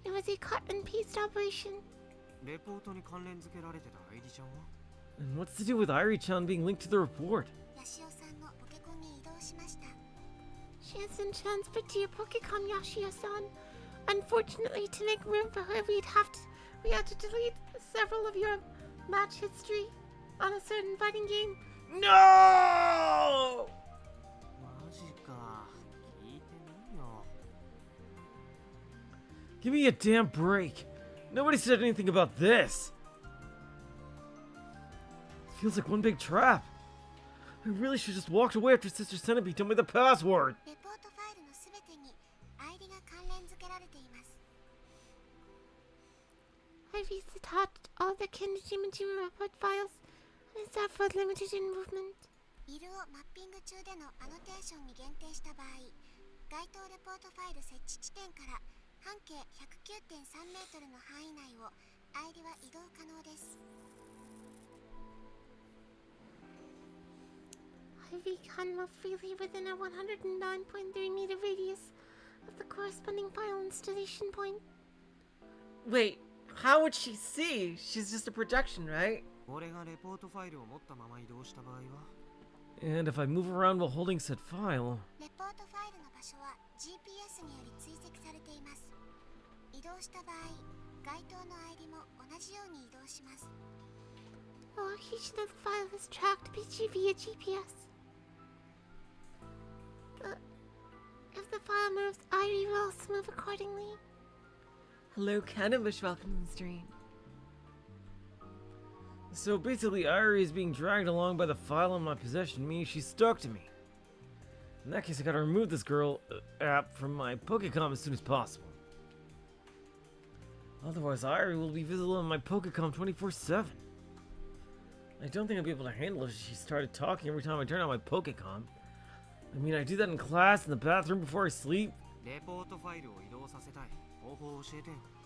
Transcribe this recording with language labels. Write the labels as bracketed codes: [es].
[en] a cut and paste operation. [ja] レポートに関連付けられてたアイリちゃんは [en] And what's to do with Airi-chan being linked to the report? [ja] ヤシオさんのポケコンに移動しました。 [en] She has been transferred to your Pokecom, Yashio-san. Unfortunately, to make room for her, we had to delete several of your match history on a certain fighting game. No! [ja] マジか聞いてないよ [en] Give me a damn break. Nobody said anything about this. Feels like one big trap. I really should just walked away after Sister Centipede told me the password. [ja] レポートファイルのすべてにアイリが関連付けられています。 [en] I restocked all the Kenjima report files and is therefore limited in movement. [ja] ビルをマッピング中でのアノテーションに限定した場合、該当レポートファイル設置地点から半径 109.3 メートルの範囲内をアイリは移動可能です。 [en] Ivy can move freely within a 109.3 meter radius of the corresponding file installation point. Wait, how would she see? She's just a projection, right? [ja] 俺がレポートファイルを持ったまま移動した場合は [en] And if I move around while holding said file... [ja] レポートファイルの場所は GPS により追跡されています。移動した場合、該当のアイリも同じように移動します。 [en] The location of the file is tracked via GPS. If the file moves, Airi will also move accordingly. Hello, Cannabis. Welcome to the stream. So basically, Airi is being dragged along by the file in my possession, meaning she's stuck to me. In that case, I gotta remove this girl app from my Pokecom as soon as possible. Otherwise, Airi will be visible on my Pokecom 24/7. I don't think I'll be able to handle it if she started talking every time I turn on my Pokecom. I mean, I do that in class, in the bathroom, before I sleep. [ja] レポートファイルを移動させたい方法を教えてよ